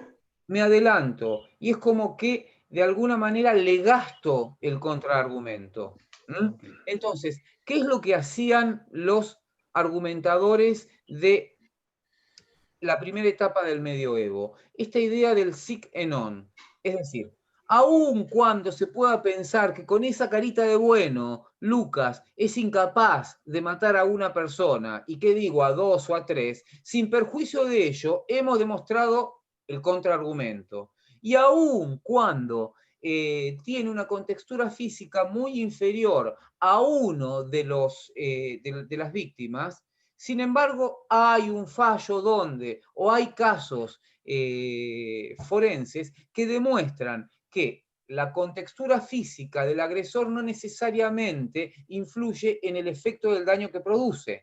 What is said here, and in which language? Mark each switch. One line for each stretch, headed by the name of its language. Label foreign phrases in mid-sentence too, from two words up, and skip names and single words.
Spanish: Me adelanto. Y es como que de alguna manera le gasto el contraargumento. Entonces, ¿qué es lo que hacían los argumentadores de la primera etapa del medioevo? Esta idea del
Latin: sic et non.
Spanish: Es decir, aun cuando se pueda pensar que con esa carita de bueno, Lucas es incapaz de matar a una persona, y qué digo, a dos o a tres, sin perjuicio de ello, hemos demostrado el contraargumento. Y aun cuando tiene una contextura física muy inferior a uno de las víctimas, sin embargo, hay un fallo o hay casos forenses que demuestran que la contextura física del agresor no necesariamente influye en el efecto del daño que produce.